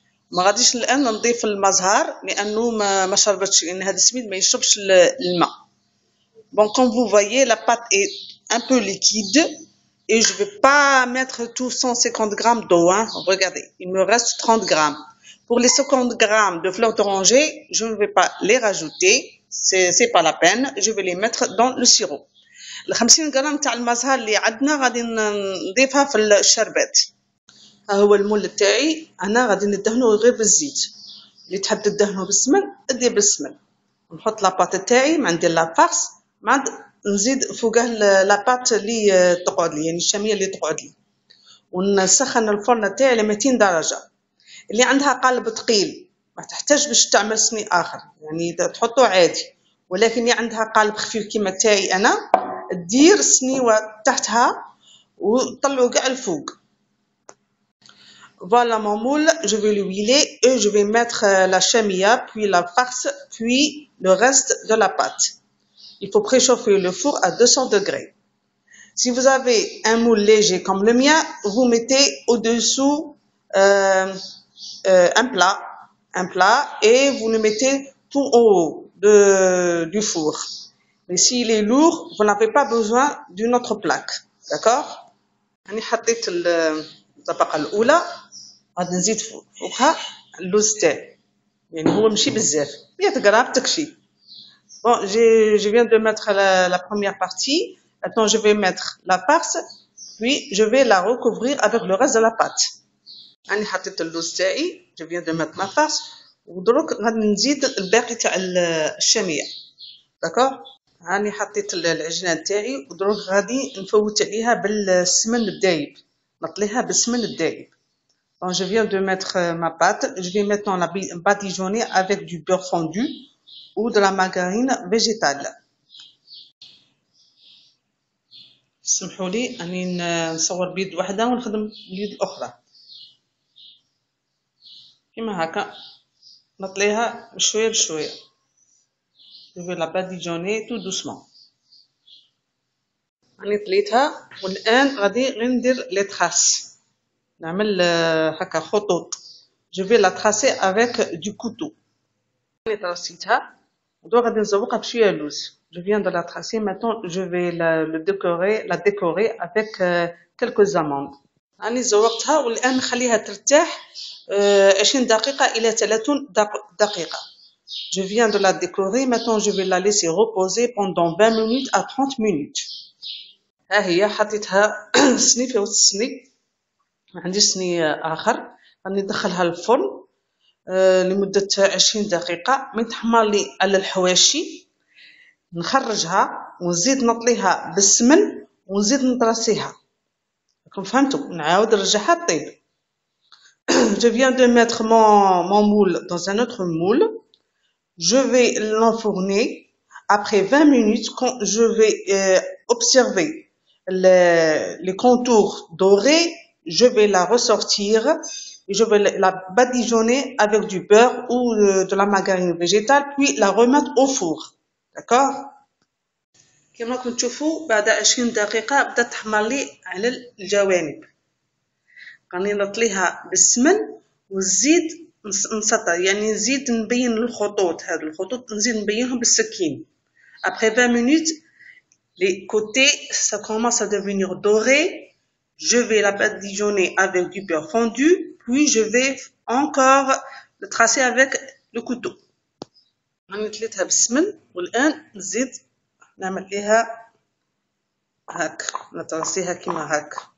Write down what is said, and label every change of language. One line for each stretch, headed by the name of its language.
Arabic: ما غاديش الان نضيف الماء زهر لانه ما شربتش، لان هذا السميد ما يشربش الماء.
French: Bon, comme vous voyez, la pâte est un peu liquide et je vais pas mettre tout 150 grammes d'eau, hein. Regardez, il me reste 30 grammes. Pour les 50 grammes de fleurs d'oranger, je ne vais pas les rajouter, c'est pas la peine, je vais les mettre dans le sirop.
Arabic: ال 50 غرام تاع الماء زهر اللي عندنا غادي نضيفها في الشربات. ها هو المول تاعي، انا غادي ندهنه غير بالزيت. اللي تحب تدهنه بالسمن دير بالسمن. نحط لاباط تاعي ما ندير لا فارس، ما نزيد فوقه لاباط اللي تقعد لي، يعني الشاميه اللي تقعد لي، ونسخن الفرن تاعي على 200 درجه. اللي عندها قالب ثقيل ما تحتاج باش تعمل صني اخر، يعني تحطه عادي، ولكن اللي عندها قالب خفيف كيما تاعي انا دير صنيوه تحتها وطلعوا كاع الفوق.
French: Voilà mon moule, je vais l'huiler et je vais mettre la chamia, puis la farce, puis le reste de la pâte. Il faut préchauffer le four à 200 degrés. Si vous avez un moule léger comme le mien, vous mettez au-dessous un plat et vous le mettez tout en haut du four. Mais s'il est lourd, vous n'avez pas besoin d'une autre plaque. D'accord?
Arabic: أنا حطيت الطبقة الأولى، غادي نزيد فوقها اللوز تاعي، يعني هو ماشي بزاف، 100 غرام تكفي.
French: Bon, je viens de mettre la première partie. Maintenant, je vais mettre la farce, puis je vais la recouvrir avec le reste de la pâte.
Arabic: أنا حطيت اللوز تاعي،
French: je viens de mettre ma farce،
Arabic: ودروك غادي نزيد الباقي تاع الشامية. D'accord؟ راني حطيت العجينه تاعي ودروك غادي نفوت عليها بالسمن الدايب، نطليها بالسمن الدايب.
French: Donc je viens de mettre ma pâte, je vais maintenant la badigeonner avec du beurre fondu ou de la margarine végétale.
Arabic: سمحوا لي اني نصور بيد واحده ونخدم باليد الاخرى. كيما هكا نطليها بشويه بشويه.
French: Je vais la badigeonner tout doucement.
Arabic: راني طليتها والان غادي غير ندير لي تراس، نعمل هكا خطوط.
French: Je vais la tracer avec du couteau.
Arabic: راني ترسيتها ودابا غادي نزوقها بشويه لوز.
French: Je viens de la tracer, maintenant je vais la décorer avec quelques amandes.
Arabic: راني زوقتها والان نخليها ترتاح 20 دقيقة إلى 30 دقيقة.
French: Je viens de la décorer, maintenant je vais la laisser reposer pendant 20 minutes à 30 minutes.
Arabic: ها هي حطيتها صني في وسط الصني، ما عنديش صني آخر. راني ندخلها للفرن لمدة 20 دقيقة. من تحمر لي على الحواشي نخرجها ونزيد نطليها بالسمن ونزيد نطرسيها. راكم فهمتوا؟ نعاود نرجعها طيب.
French: Je viens de mettre mon moule dans un autre moule. Je vais l'enfourner. Après 20 minutes, quand je vais observer les contours dorés, je vais la ressortir et je vais la badigeonner avec du beurre ou de la margarine végétale, puis la remettre au four. D'accord?
Arabic: كما كنتم تشوفوا بعد 20 دقيقة بدات تحمر لي على الجوانب. راني نطليها بالسمن ونزيد نسطر، يعني نزيد نبين الخطوط. هاد الخطوط نزيد نبينهم بالسكين.
French: Après 20 minutes, les côtés ça commence à devenir doré. Je vais la badigeonner avec du beurre fondu, puis je vais encore le tracer avec le couteau.
Arabic: راني تليتها بالسمن والآن نزيد نعمل ليها هاك، نترسيها كيما هاك.